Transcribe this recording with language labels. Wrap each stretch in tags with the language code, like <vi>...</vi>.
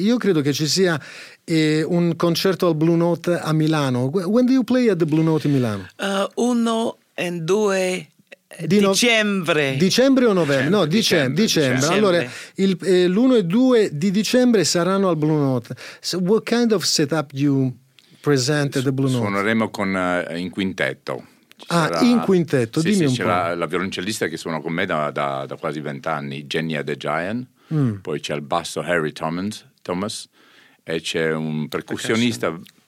<it>Io credo che ci sia un concerto al Blue Note a Milano.</it> <en>When do you play at the Blue Note in Milano?</en> <it>Uno e due... Dicembre. Dicembre o novembre? No, dicembre. Allora, l'1 e 2 di dicembre saranno al Blue Note.</it> <en>So what kind of setup you present at the Blue Note?</en> <it>Suoneremo con in quintetto. In quintetto, sì, dimmi, sì, un po'. La violoncellista che suona con me da quasi 20 anni, Jenny the Giant. Poi c'è il basso Harry Thomas e c'è un percussionista</it>